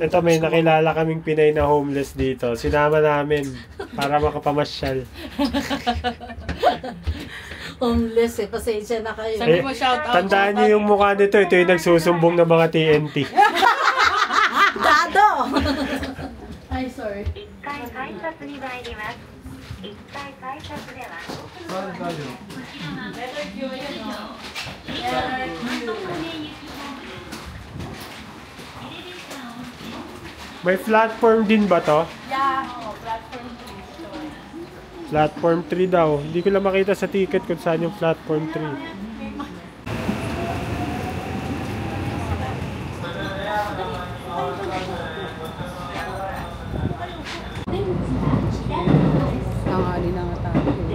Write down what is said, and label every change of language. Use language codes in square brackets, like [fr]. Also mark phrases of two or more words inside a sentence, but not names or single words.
[tl] Ito, may nakilala kaming Pinay na homeless dito. Sinama namin para makapamasyal. Homeless eh. Pasensya na kayo. Eh, tandaan niyo yung mukha nito. Ito yung nagsusumbong ng mga TNT. Dado! Ay, sorry. [ja] 1 回改札に参ります。1回改札では [tl] May platform din ba to? [en] Yeah. [tl] Platform 3 daw. Hindi ko lang makita sa ticket kung saan yung platform 3. Nangali na nga tayo.